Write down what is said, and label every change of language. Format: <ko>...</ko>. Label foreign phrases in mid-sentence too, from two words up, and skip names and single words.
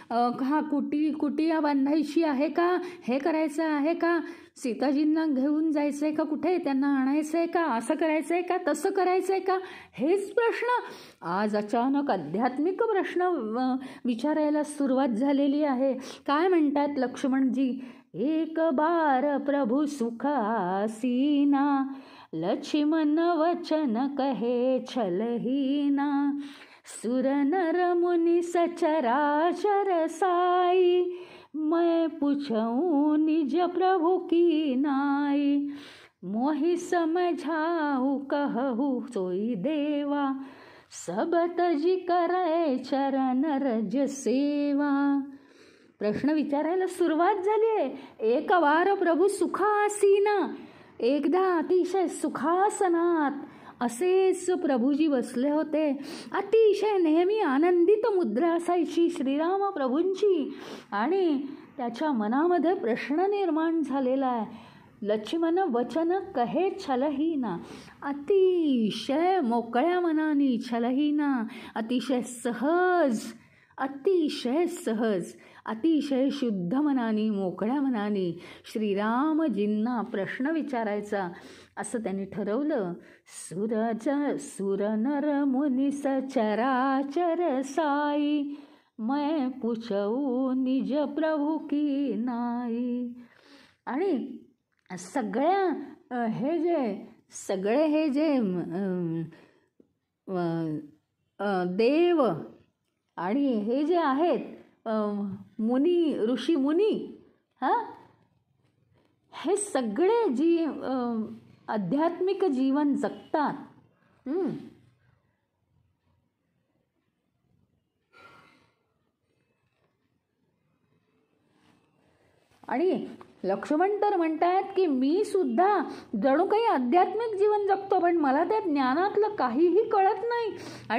<mr>कुटिया बांधायची आहे का, हे करायचं आहे का, सीताजींना घेऊन जायचं आहे का, कुठे त्यांना आणायचं आहे का, असं करायचं आहे का, तसं करायचं आहे का, हेच प्रश्न आज अचानक आध्यात्मिक प्रश्न विचारायला सुरुवात झालेली आहे. काय म्हणतात लक्ष्मणजी,</mr> <awa>एक बार प्रभु सुख आसीना, लक्ष्मण वचन कहे छलहीना, सुर नर मुनि सचराचर साई, मैं पूछूं निज प्रभु की नाई, मोहि समझाऊ कहू सोई देवा, सब तजी करे चरण रज सेवा.</awa> <mr>प्रश्न विचारायला सुरुवात झाली आहे.</mr> <awa>एक वार प्रभू सुखासीना,</awa> <mr>एकदा अतिशय सुखासनात असेच प्रभूजी बसले होते. अतिशय नेहमी आनंदित मुद्रा असायची श्रीराम प्रभूंची. आणि त्याच्या मनामध्ये प्रश्न निर्माण झालेला आहे,</mr> <awa>लक्ष्मण वचन कहे छलहीना,</awa> <mr>अतिशय मोकळ्या मनाने, छलहीना अतिशय सहज, अतिशय सहज, अतिशय शुद्ध मनाने, मोकळ्या मनाने श्रीरामजींना प्रश्न विचारायचा असं त्यांनी ठरवलं.</mr> <awa>सुर नर मुनि सचराचर साई, मैं पूछऊ निज प्रभु की नाई.</awa> <mr>आणि सगळे हे जे देव आणि हे जे आहेत मुनी, ऋषी मुनी, हे सगळे जी आध्यात्मिक जीवन जगतात, आणि लक्ष्मण तर म्हणतात की मी सुद्धा जणू काही आध्यात्मिक जीवन जगतो, पण मला त्या ज्ञानातलं काहीही कळत नाही.</mr>